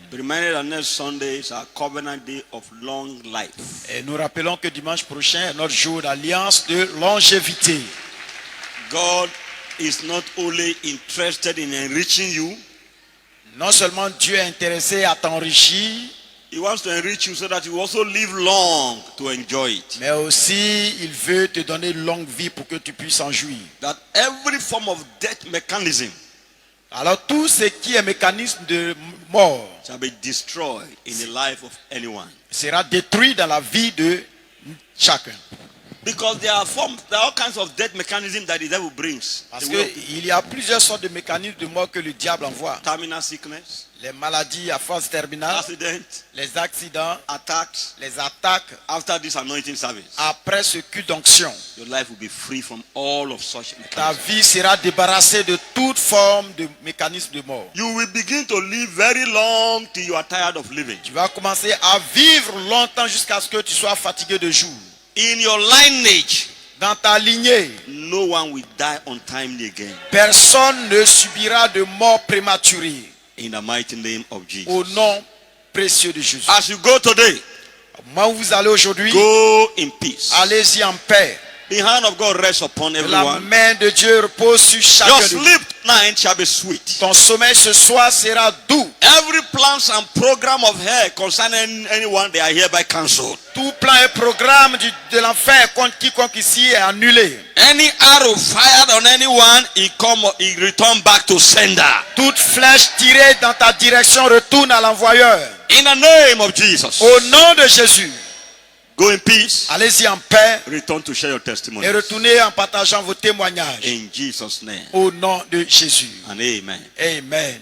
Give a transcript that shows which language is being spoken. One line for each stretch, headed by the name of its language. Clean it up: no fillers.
English: Be reminded that next Sunday is our covenant day of long life.
French: Et nous rappelons que dimanche prochain est notre jour d'alliance de longévité.
English: God is not only interested in enriching you.
French: Non seulement Dieu est intéressé à t'enrichir,
English: He wants to enrich you so that you also live long to enjoy it.
French: mais aussi il veut te donner une longue vie pour que tu puisses en jouir.
English: That every form of death mechanism
French: Alors tout ce qui est mécanisme de mort
English: shall be destroyed in the life of anyone.
French: sera détruit dans la vie de chacun.
English: Because there are all kinds of death mechanisms that the devil brings.
French: Parce qu'il y a plusieurs sortes de mécanismes de mort que le diable envoie.
English: Terminal sickness,
French: Les maladies à phase terminale,
English: accident,
French: les accidents,
English: attacks.
French: les attaques.
English: After this anointing service,
French: Après ce culte d'onction,
English: your life will be free from all of such
French: ta
English: mechanisms.
French: vie sera débarrassée de toute forme de mécanisme de mort.
English: You will begin to live very long till you are tired of living.
French: Tu vas commencer à vivre longtemps jusqu'à ce que tu sois fatigué de jour.
English: In your lineage,
French: Dans ta lignée,
English: no one will die untimely again.
French: personne ne subira de mort prématurée.
English: In the mighty name of Jesus.
French: Au nom précieux de Jésus.
English: As you go today,
French: Au moment où vous allez aujourd'hui,
English: go in peace.
French: allez-y en paix.
English: The hand of God rests upon
French: La
English: everyone.
French: main de Dieu repose sur
English: Your
French: chacun de vous.
English: sleep tonight shall be sweet.
French: Ton sommeil ce soir sera doux.
English: Every plans and program of hell concerning anyone, they are hereby cancelled.
French: Tout plan et programme de l'enfer contre quiconque ici est annulé.
English: Any arrow fired on anyone, he return back to sender.
French: Toute flèche tirée dans ta direction retourne à l'envoyeur.
English: In the name of Jesus.
French: Au nom de Jésus,
English: Go in peace.
French: allez-y en paix
English: Return to share your testimony.
French: et retournez en partageant vos témoignages.
English: In Jesus' name.
French: Au nom de Jésus.
English: And amen.
French: Amen.